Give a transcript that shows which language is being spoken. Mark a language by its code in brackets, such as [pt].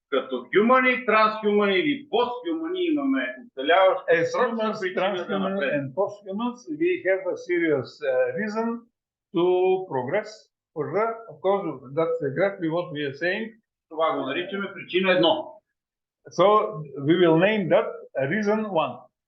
[bg] Като хюмани, трансхюмани или постхюмани имаме оцеляващи. [en] As humans, transhumans and posthumans, we have a serious reason to progress further. Of course, that's exactly what we are saying. [bg] Това го наричаме причина 1. [en] So we will name that reason 1.